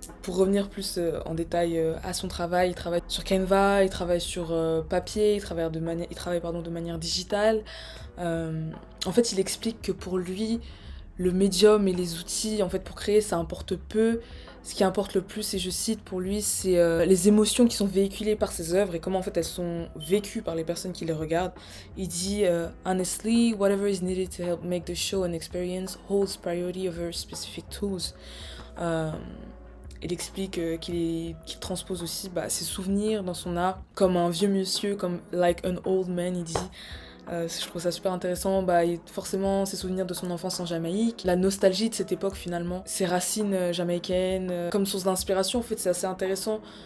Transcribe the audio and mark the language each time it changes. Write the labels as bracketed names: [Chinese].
[French] Pour revenir plus en détail à son travail, il travaille sur Canva, il travaille sur papier, il travaille de manière digitale. En fait, il explique que pour lui, le médium et les outils en fait pour créer ça importe peu. Ce qui importe le plus, et je cite pour lui, c'est les émotions qui sont véhiculées par ses œuvres et comment en fait elles sont vécues par les personnes qui les regardent. Il dit [English] honestly, whatever is needed to help make the show an experience holds priority over specific tools. [French] Euh, il explique qu'il transpose aussi ses souvenirs dans son art comme un vieux monsieur, comme [English] like an old man, [French] il dit. Je trouve ça super intéressant, forcément ses souvenirs de son enfance en Jamaïque, la nostalgie de cette époque finalement, ses racines jamaïcaines, comme source d'inspiration en fait c'est assez intéressant.